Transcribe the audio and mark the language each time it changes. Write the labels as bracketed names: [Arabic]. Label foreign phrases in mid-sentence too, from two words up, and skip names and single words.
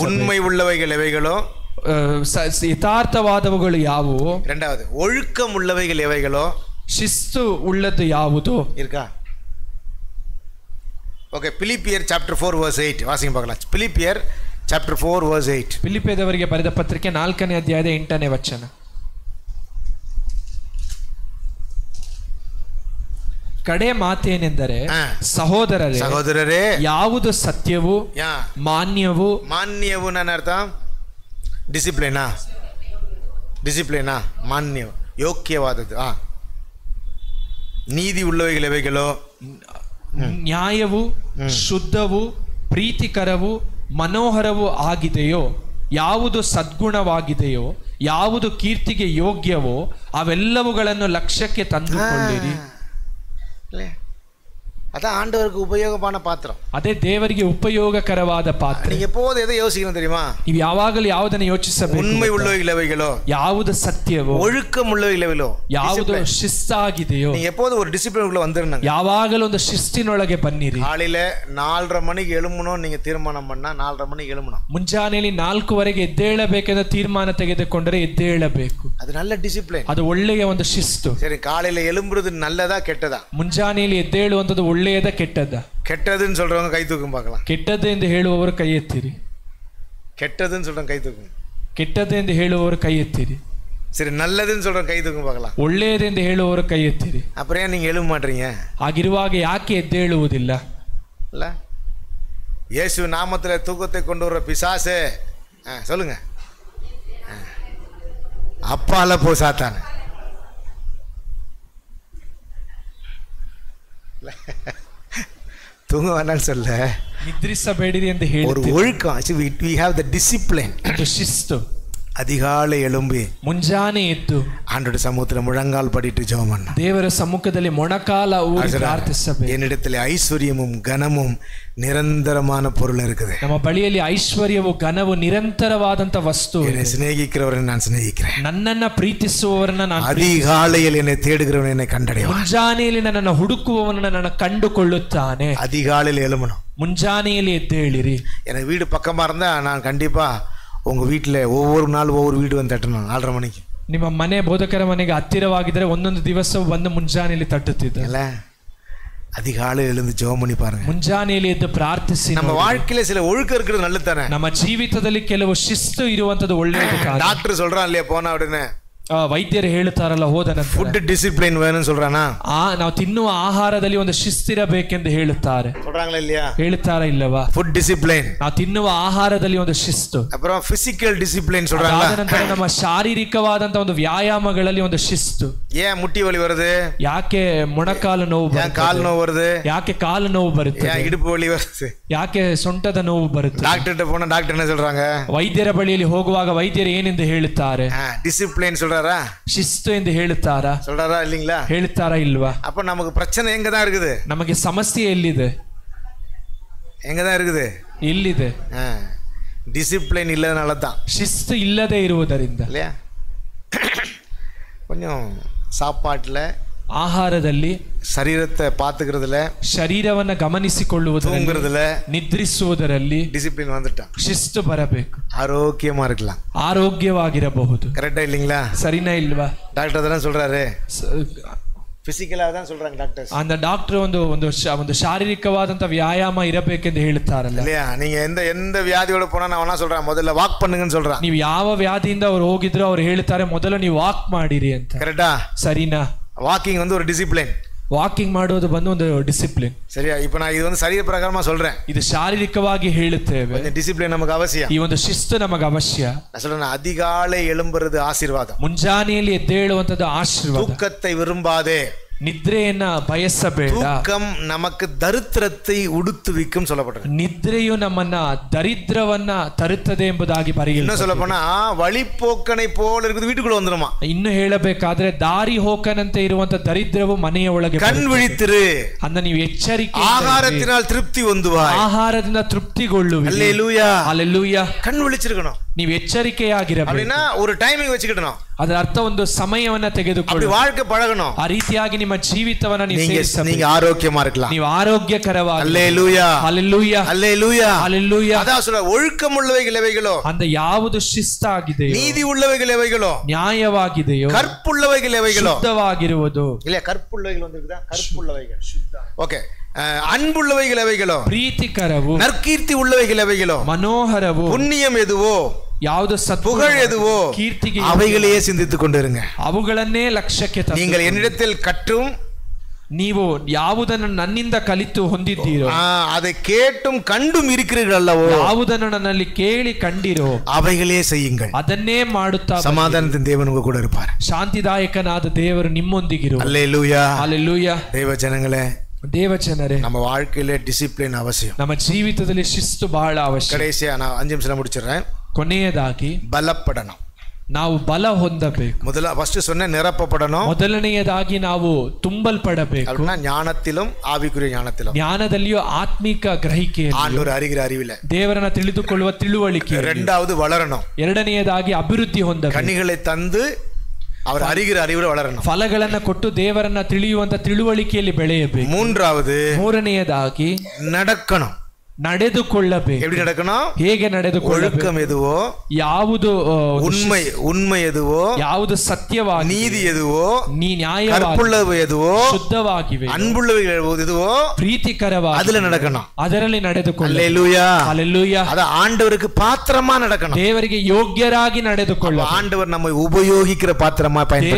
[Tamil] உண்மை உள்ளவைகள் எவைகளோ, [Kannada] ಯಥಾರ್ಥವಾದವುಗಳು ಯಾವುವು? [Tamil] இரண்டாவது ஒழுக்கம் உள்ளவைகள் எவைகளோ, [Kannada] ಶಿಸ್ತು ಉಳ್ಳದ್ದು ಯಾವುದು? [Tamil] இருக்கா? ஓகே, பிலிப்பியர் சாப்டர் 4 verse 8 வாசிங்க பார்க்கலாம். பிலிப்பியர் சாப்டர் 4 verse 8. [Kannada] ಫಿಲಿಪ್ಪಿಯದವರಿಗೆ ಬರೆದ ಪತ್ರಿಕೆ 4ನೇ ಅಧ್ಯಾಯದ 8ನೇ ವಚನ. ಕಡೆ ಮಾತೇನೆಂದರೆ, ಸಹೋದರರೇ, ಯಾವುದು ಸತ್ಯವು, ಮಾನ್ಯವು. ಮಾನ್ಯವು ನನ್ನ ಅರ್ಥ ಡಿಸಿಪ್ಲಿನಾ ಮಾನ್ಯ ಯೋಗ್ಯವಾದದ್ದು. [Tamil] நீதி உள்ளவைகள் எவைகளோ? [Kannada] ನ್ಯಾಯವು, ಶುದ್ಧವು, ಪ್ರೀತಿಕರವು, ಮನೋಹರವೂ ಆಗಿದೆಯೋ, ಯಾವುದು ಸದ್ಗುಣವಾಗಿದೆಯೋ, ಯಾವುದು ಕೀರ್ತಿಗೆ ಯೋಗ್ಯವೋ ಅವೆಲ್ಲವುಗಳನ್ನು ಲಕ್ಷ್ಯಕ್ಕೆ ತಂದುಕೊಳ್ಳಿರಿ. [Tamil] அதான் ஆண்டவருக்கு உபயோகமான பாத்திரம். [Kannada] ಅದೇ ದೇವರಿಗೆ ಉಪಯೋಗಕರವಾದ ಪಾತ್ರೆ. [Tamil] நீங்க எப்போது எதை யோசிக்கணும் தெரியுமா? [Kannada] ನೀವು ಯಾವಾಗಲೂ ಯಾವುದನ್ನು ಯೋಚಿಸಬೇಕು? [Tamil] உண்மை உள்ளவைகள் எவைகளோ, [Kannada] ಯಾವುದು ಸತ್ಯವೋ, [Tamil] ஒழுக்கம் உள்ளவைகள் எவைகளோ, [Kannada] ಯಾವುದು ಶಿಸ್ತಾಗಿದೆಯೋ. [Tamil] நீங்க எப்போது ஒரு டிசிப்ளினுக்குள்ள வந்துருங்க. [Kannada] ಯಾವಾಗಲೂ ಒಂದು ಶಿಸ್ತಿನೊಳಗೆ ಬನ್ನಿರಿ. [Tamil] காலையில 4:30 மணிக்கு எழும்பணும் நீங்க தீர்மானம் பண்ணா 4:30 மணிக்கு எழும்பணும். [Kannada] ಮುಂಜಾನೆಯಲ್ಲಿ 4:15ಗೆ ಎದ್ದೇಳಬೇಕೆಂದು ತೀರ್ಮಾನ ತೆಗೆದುಕೊಂಡರೆ ಎದ್ದೇಳಬೇಕು. [Tamil] அது நல்ல டிசிப்ளின். [Kannada] ಅದು ಒಳ್ಳೆಯ ಒಂದು ಶಿಸ್ತು. [Tamil] சரி, காலையில எழும்புறது நல்லதா கெட்டதா? [Kannada] ಮುಂಜಾನೆಯಲ್ಲಿ ಎದ್ದೇಳುವಂಥದ್ದು ಒಳ್ಳೆಯದ ಕೆಟ್ಟದ? [Tamil] கெட்டதுன்னு சொல்றவங்க கை தூக்கும் பார்க்கலாம். [Kannada] ಕೆಟ್ಟದ್ದು ಎಂದು ಹೇಳುವವರು ಕೈ ಎತ್ತಿರಿ. [Tamil] கெட்டதுன்னு சொல்றவங்க கை தூக்கும். [Kannada] ಕೆಟ್ಟದ್ದು ಎಂದು ಹೇಳುವವರು ಕೈ ಎತ್ತಿರಿ. [Tamil] சரி, நல்லதுன்னு சொல்றவங்க கை தூக்கும் பார்க்கலாம். [Kannada] ಒಳ್ಳೆಯದೆಂದು ಹೇಳುವವರು ಕೈ ಎತ್ತಿರಿ. [Tamil] அப்புறம் ஏன் நீங்க எழும்ப மாட்டீங்க? [Kannada] ಹಾಗಿರುವಾಗ ಯಾಕೆ ಎದ್ದೇಳುವುದಿಲ್ಲ? [Tamil] இல்ல, இயேசு நாமத்துல தூக்கத்தை கொண்டு வர பிசாசே சொல்லுங்க, அப்பால போ சாத்தானே. தூங்க வேண்டாம்னு சொல்ல, [Kannada] ನಿದ್ರಿಸಬೇಡಿರಿ ಎಂದು [Tamil] ஒரு [Kannada] ಹೇಳಿ [Tamil] ஒழுக்கம். [English] we have the discipline. [Kannada] ಶಿಸ್ತು. [Tamil] அதிகாலை எழும்பி [Kannada] ಮುಂಜಾನೆ ಎದ್ದು [Tamil] ஆண்டோட சமூகத்துல முழங்கால் படிட்டு ஜெபம் பண்ண, [Kannada] ದೇವರ ಸಮ್ಮುಖದಲ್ಲಿ ಮೊಣಕಾಲ ಊರಿ ಪ್ರಾರ್ಥಿಸಬೇಕು. [Tamil] என்னிடத்துல ஐஸ்வர்யமும் கனமும் நிரந்தரமான பொருள் இருக்குது. [Kannada] ನಮ್ಮ ಬಳಿಯಲ್ಲಿ ಐಶ್ವರ್ಯವು, ಘನವು, ನಿರಂತರವಾದಂತ ವಸ್ತು. [Tamil] என்னை சிநேகிக்கிறவரை நான் சிநேகிக்கிறேன். [Kannada] ನನ್ನನ್ನ ಪ್ರೀತಿಸುವವರನ್ನ ನಾನು, [Tamil] அதிகாலையில் என்னை தேடுகிறவன் என்னை கண்டடைவான். [Kannada] ಮುಂಜಾನೆಯಲ್ಲಿ ನನ್ನನ್ನು ಹುಡುಕುವವನನ್ನ ನನ್ನ ಕಂಡುಕೊಳ್ಳುತ್ತಾನೆ. [Tamil] அதிகாலையில் எழுமணும். [Kannada] ಮುಂಜಾನೆಯಲ್ಲಿ ಎದ್ದೇಳಿರಿ. [Tamil] எனக்கு வீடு பக்கமா இருந்தா நான் கண்டிப்பா உங்க வீட்டுல ஒவ்வொரு நாள் ஒவ்வொரு வீடு வந்து தட்டணும் 4:30 மணிக்கு. [Kannada] ನಿಮ್ಮ ಮನೆ ಬೋಧಕರ ಮನೆಗೆ ಹತ್ತಿರವಾಗಿದ್ದರೆ ಒಂದೊಂದು ದಿವಸ ಬಂದು ಮುಂಜಾನೆಯಲ್ಲಿ ತಟ್ಟುತ್ತಿದ್ದ. [Tamil] அதிகாலையில் எழுந்து ஜெபம் பண்ணி பாருங்க. [Kannada] ಮುಂಜಾನೆಯಲ್ಲಿ ಎದ್ದು ಪ್ರಾರ್ಥಿಸಿ. [Tamil] நம்ம வாழ்க்கையில சில ஒழுக்கம் இருக்கிறது நல்லது தானே. [Kannada] ನಮ್ಮ ಜೀವಿತದಲ್ಲಿ ಕೆಲವು ಶಿಸ್ತು ಇರುವಂತದ್ದು ಒಳ್ಳೆಯದು. [Tamil] டாக்டர் சொல்றான் இல்லையா, போனா உடனே [Kannada] ವೈದ್ಯರು ಹೇಳ್ತಾರಲ್ಲ, ಹೋದ ನಂತರ [English] food discipline [Tamil] வேணும்னு சொல்றானா? [Kannada] ನಾವು ತಿನ್ನುವ ಆಹಾರದಲ್ಲಿ ಒಂದು ಶಿಸ್ತಿರಬೇಕೆಂದು ಹೇಳುತ್ತಾರೆ. [Tamil] சொல்றாங்களா இல்லையா? [Kannada] ಹೇಳ್ತಾರಾ ಇಲ್ಲವಾ? [English] food discipline. [Kannada] ನಾವು ತಿನ್ನುವ ಆಹಾರದಲ್ಲಿ ಒಂದು ಶಿಸ್ತು. [Tamil] அப்புறம் [English] physical discipline [Tamil] சொல்றாங்களா? [Kannada] ನಂತರ ನಮ್ಮ ಶಾರೀರಿಕವಾದಂತ ಒಂದು ವ್ಯಾಯಾಮಗಳಲ್ಲಿ ಒಂದು ಶಿಸ್ತು. [Tamil] ஏன் முட்டி வலி வருது? [Kannada] ಯಾಕೆ ಮೊಣಕಾಲು ನೋವು ಬರುತ್ತೆ? [Tamil] ஏன் கால் நோவு வருது? [Kannada] ಯಾಕೆ ಕಾಲು ನೋವು ಬರುತ್ತೆ? [Tamil] ஏன் இடுப்பு வலி வருது? [Kannada] ಯಾಕೆ ಸೊಂಟದ ನೋವು ಬರುತ್ತೆ? [Tamil] டாக்டர்ட்ட போனா டாக்டர் என்ன சொல்றாங்க? [Kannada] ವೈದ್ಯರ ಬಳಿಯಲ್ಲಿ ಹೋಗುವಾಗ ವೈದ್ಯರು ಏನೆಂದು ಹೇಳುತ್ತಾರೆ? [Tamil] டிசிப்ளின் சொல்றாரா? [Kannada] ಶಿಸ್ತು ಎಂದು ಹೇಳುತ್ತಾರಾ? [Tamil] சொல்றாரா இல்லீங்களா? [Kannada] ಹೇಳ್ತಾರಾ ಇಲ್ವಾ? [Tamil] அப்ப நமக்கு பிரச்சனை எங்க தான் இருக்குது? [Kannada] ನಮಗೆ ಸಮಸ್ಯೆ ಎಲ್ಲಿದೆ? [Tamil] எங்க தான் இருக்குது? [Kannada] ಇಲ್ಲಿದೆ. [Tamil] டிசிப்ளின் இல்லதனால தான். [Kannada] ಶಿಸ್ತು ಇಲ್ಲದೆ ಇರುವುದರಿಂದ. [Tamil] இல்லையா? கொஞ்சம் சாப்பாட்டுல, [Kannada] ಆಹಾರದಲ್ಲಿ, [Tamil] ಶರೀರத்தை பாத்துக்கிறதுல, [Kannada] ಶರೀರವನ್ನ ಗಮನಿಸಿಕೊಳ್ಳುವುದರಲ್ಲಿ, ನಿದ್ರಿಸುವುದರಲ್ಲಿ [Tamil] டிசிப்ளின் வந்துட்டா [Kannada] ಶಿಸ್ತು ಬರಬೇಕು. [Tamil] ஆரோக்கியமா இருக்கலாம், [Kannada] ಆರೋಗ್ಯವಾಗಿರಬಹುದು. [Tamil] கரெக்டா இல்லீங்களா? [Kannada] ಸರಿನಾ ಇಲ್ವಾ? [Tamil] டாக்டர் தான சொல்றாரு, பிசிக்கலா தான் சொல்றாங்க டாக்டர்ஸ். [Kannada] அந்த டாக்டರ್ ಒಂದು ಶಾರೀರಿಕವಾದಂತ ವ್ಯಾಯಾಮ ಇರಬೇಕೆಂದು ಹೇಳ್ತಾರಲ್ಲ. [Tamil] இல்லையா? நீங்க எந்த வியாதியோட போனா நான் என்ன சொல்றேன், முதல்ல வாக் பண்ணுங்கன்னு சொல்றேன். [Kannada] ನೀವು ಯಾವ ವ್ಯಾಧಿಯಿಂದ ಅವರು ಹೋಗಿದ್ರು ಅವ್ರು ಹೇಳ್ತಾರೆ ಮೊದಲು ನೀವು ವಾಕ್ ಮಾಡಿರಿ ಅಂತ. [Tamil] கரெக்டா? [Kannada] ಸರಿನಾ? [Tamil] வாக்கிங் வந்து ஒரு டிசிப்ளின். [Kannada] ವಾಕಿಂಗ್ ಮಾಡೋದು ಬಂದು ಒಂದು ಡಿಸಿಪ್ಲಿನ್. [Tamil] சரியா? இப்போ நான் இது வந்து சரீர பிரகாரமா சொல்றேன். [Kannada] ಇದು ಶಾರೀರಿಕವಾಗಿ ಹೇಳುತ್ತೇವೆ. [Tamil] கொஞ்சம் டிசிப்ளின் நமக்கு அவசியம். [Kannada] ಈ ಒಂದು ಶಿಸ್ತು ನಮಗೆ ಅವಶ್ಯ. [Tamil] நான் சொல்றேன், அதிகாலை எழும்புறது ஆசீர்வாதம். [Kannada] ಮುಂಜಾನೆಯಲ್ಲಿ ಎದ್ದೇಳುವಂತದ್ದು ಆಶೀರ್ವಾದ. [Tamil] தூக்கத்தை விரும்பாதே. [Kannada] ನಿದ್ರೆಯನ್ನ ಬಯಸಬೇಡ. [Tamil] தூக்கம் நமக்கு தரித்திரத்தை உடுத்துவிக்கும் சொல்லப்பட்டிருக்கு. [Kannada] ನಿದ್ರೆಯು ನಮ್ಮನ್ನ ದರಿದ್ರವನ್ನ ತರುತ್ತದೆ ಎಂಬುದಾಗಿ ಬರೆಯಲ್ಪಟ್ಟಿದೆ. [Tamil] இன்னும் சொல்ல போனா வழிப்போக்கனை போல இருக்குது வீட்டுக்குள்ள வந்துருமா. [Kannada] ಇನ್ನು ಹೇಳಬೇಕಾದ್ರೆ ದಾರಿ ಹೋಕನಂತೆ ಇರುವಂತ ದರಿದ್ರವು ಮನೆಯ ಒಳಗೆ. [Tamil] கண் விழித்திரு, [Kannada] ಅಂದ ನೀವು ಎಚ್ಚರಿಕೆ. [Tamil] ஆகாரத்தினால் திருப்தி ಹೊಂದುವಾய். [Kannada] ಆಹಾರದಿಂದ ತೃಪ್ತಿಗೊಳ್ಳುವಿರಿ. [Tamil] அல்லேலூயா, அல்லேலೂಯಾ. கண் விழிச்சிருக்கணும். [Kannada] ನೀವು ಎಚ್ಚರಿಕೆಯಾಗಿರಬೇಕು. [Tamil] அப்படின்னா ஒரு டைமிங் வச்சுக்கிடணும். [Kannada] ಅದರ ಅರ್ಥ ಒಂದು ಸಮಯವನ್ನ ತೆಗೆದುಕೊಳ್ಳಿ. [Tamil] அப்படி வாழ்க்கை பழகணும். [Kannada] ಆ ರೀತಿಯಾಗಿ ನಿಮ್ಮ ಜೀವಿತವನ್ನ ನೀವು ಸೇರಿಸಬೇಕು. [Tamil] நீங்க ஆரோக்கியமா இருக்கலாம். [Kannada] ನೀವು ಆರೋಗ್ಯಕರವಾಗಿ. [Tamil] அல்லேலூயா, அல்லேலೂಯಾ, அல்லேலூயா, அல்லேலூಯಾ. அதான் சொல்ற, ஒழுக்கம் உள்ளவைகள் எவைகளோ, [Kannada] அந்த ಯಾವುದು ಶಿಸ್ತಾಗಿದೆಯೋ, [Tamil] நீதி உள்ளவைகள் எவைகளோ, [Kannada] ನ್ಯಾಯವಾಗಿದೆಯೋ, [Tamil] கற்புள்ளவைகள் எவைகளோ, [Kannada] ಶುದ್ಧವಾಗಿರುವುದು. [Tamil] இல்ல கற்புள்ளவைகள் வந்திருக்குதா? கற்புள்ளவைகள், ஓகே. அன்புள்ளவைகள் எவைகளோ, [Kannada] ಪ್ರೀತಿಕರವು. [Tamil] நற்கீர்த்தி உள்ளவைகள் எவைகளோ, [Kannada] ಮನೋಹರವು. [Tamil] புண்ணியம் எதுவோ, [Kannada] ಯಾವುದು [Tamil] புகழ் எதுவோ, [Kannada] ಕೀರ್ತಿಗೆ [Tamil] அவைகளையே சிந்தித்துக் கொண்டிருங்க. [Kannada] ಅವುಗಳನ್ನೇ ಲಕ್ಷ್ಯಕ್ಕೆ [Tamil] நீங்கள் என்னிடத்தில் கற்றும் [Kannada] ನೀವು ಯಾವುದನ್ನು ನನ್ನಿಂದ ಕಲಿತು ಹೊಂದಿದ್ದೀರೋ, [Tamil] அதை கேட்டும் கண்டும் இருக்கிறீர்கள் அல்லவோ, [Kannada] ಯಾವುದನ್ನು ನನ್ನಲ್ಲಿ ಕೇಳಿ ಕಂಡಿರೋ [Tamil] அவைகளே செய்யுங்கள். [Kannada] ಅದನ್ನೇ ಮಾಡುತ್ತಾ [Tamil] சமாதானத்தின் தேவன் உங்க கூட இருப்பார். [Kannada] ಶಾಂತಿದಾಯಕನಾದ ದೇವರು ನಿಮ್ಮೊಂದಿಗಿರು. [Tamil] அல்லேலூயா, அல்லேலೂಯಾ. தேவ ஜனங்களே, [Kannada] ದೇವಜನರೇ, [Tamil] நம்ம வாழ்க்கையில டிசிப்ளின் அவசியம். [Kannada] ನಮ್ಮ ಜೀವಿತದಲ್ಲಿ ಶಿಸ್ತು ಬಹಳ ಅವಶ್ಯ. [Tamil] கடைசியா நான் 5 நிமிஷம் முடிச்சிடுறேன். [Kannada] ಕೊನೆಯದಾಗಿ [Tamil] பலப்படணும். [Kannada] ನಾವು ಬಲ ಹೊಂದಬೇಕು. [Tamil] ஃபர்ஸ்ட் சொன்ன நிரப்பப்படணும். [Kannada] ಮೊದಲನೆಯದಾಗಿ ನಾವು ತುಂಬಲ್ಪಡಬೇಕು. [Tamil] அப்படின்னா ஞானத்திலும் ஆவிக்குரிய ஞானத்திலும், [Kannada] ಜ್ಞಾನದಲ್ಲಿಯೂ ಆತ್ಮಿಕ ಗ್ರಹಿಕೆಯಲ್ಲಿ, [Tamil] ஆண்டவர் அறிகிற அறிவில [Kannada] ದೇವರನ್ನ ತಿಳಿದುಕೊಳ್ಳುವ ತಿಳುವಳಿಕೆ. [Tamil] இரண்டாவது வளரணும். [Kannada] ಎರಡನೆಯದಾಗಿ ಅಭಿವೃದ್ಧಿ ಹೊಂದಬೇಕು. [Tamil] கனிகளை தந்து அவர் அறிகிற அறிவுல வளரணும். [Kannada] ಫಲಗಳನ್ನ ಕೊಟ್ಟು ದೇವರನ್ನ ತಿಳಿಯುವಂತ ತಿಳುವಳಿಕೆಯಲ್ಲಿ ಬೆಳೆಯಬೇಕು. ಮೂರನೆಯದಾಗಿ [Tamil] நடக்கணும். [Kannada] ನಡೆದುಕೊಳ್ಳಬೇಕು. [Tamil] எப்படி நடக்கணும்? [Kannada] ಹೇಗೆ ನಡೆದುಕೊಳ್ಳಬೇಕು? [Tamil] ஒழுக்கம் எதுவோ, [Kannada] ಯಾವುದು [Tamil] உண்மை எதுவோ, [Kannada] ಯಾವುದು ಸತ್ಯವಾಗಿ, [Tamil] நீதி எதுவோ, [Kannada] ನ್ಯಾಯವಾಗಿ, [Tamil] கற்புள்ளவு எதுவோ, [Kannada] ಶುದ್ಧವಾಗಿವೆ, [Tamil] அன்புள்ளவைகள் எதுவோ, [Kannada] ಪ್ರೀತಿಕರವಾಗಿ, [Tamil] அதுல நடக்கணும். [Kannada] ಅದರಲ್ಲಿ ನಡೆದುಕೊಳ್ಳಬೇಕು. [Tamil] அல்லேலூயா, அல்லேலூயா. அத ஆண்டவருக்கு பாத்திரமா நடக்கணும். [Kannada] ದೇವರಿಗೆ ಯೋಗ್ಯರಾಗಿ ನಡೆದುಕೊಳ್ಳಬೇಕು. [Tamil] ஆண்டவர் நம்மை உபயோகிக்கிற பாத்திரமா பயன்படுத்துவார்.